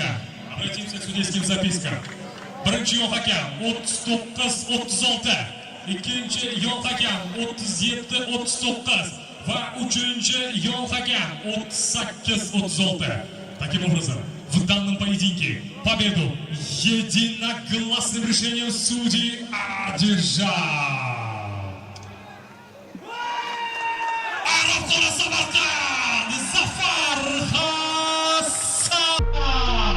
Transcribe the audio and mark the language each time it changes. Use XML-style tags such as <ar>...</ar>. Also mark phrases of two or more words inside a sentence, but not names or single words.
<ru>Обратимся к судейским запискам.</ru> <uz>Birinchi yo'l hakam 39-36. Ikkinchi yo'l hakam 37-39 va uchinchi yo'l hakam 38-36.</uz> <ru>Таким образом, в данном поединке победу единогласным решением судей одержал Samarqand Zafar Hasan.</ru>